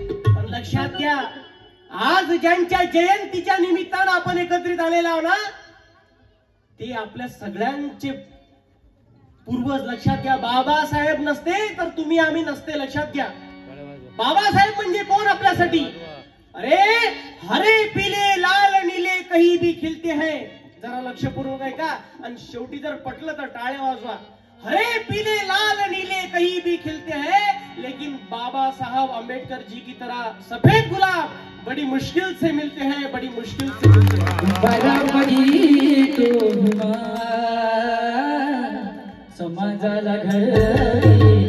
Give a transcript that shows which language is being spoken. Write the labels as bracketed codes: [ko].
[mr] पण लक्षात घ्या, आज ज्यांच्या जयंतीच्या निमित्तानं आपण एकत्रित आलेला आहोत ना, ते आपल्या सगळ्यांचे पूर्वज. लक्षात घ्या, बाबासाहेब नसते तर तुम्ही आम्ही नसते. लक्षात घ्या, बाबासाहेब म्हणजे कोण आपल्यासाठी? [hi] अरे हरे पीले लाल नीले कहीं भी खिलते हैं. [mr] जरा लक्षपूर्वक आहे का? आणि शेवटी जर पटलं तर टाळ्या वाजवा. [hi] हरे पीले लाल नीले कहीं भी खिलते हैं, लेकिन बाबा साहब अम्बेडकर जी की तरह सफेद गुलाब बड़ी मुश्किल से मिलते हैं, बड़ी मुश्किल से मिलते हैं. [mr] बराबरी तो समाजाला घडली,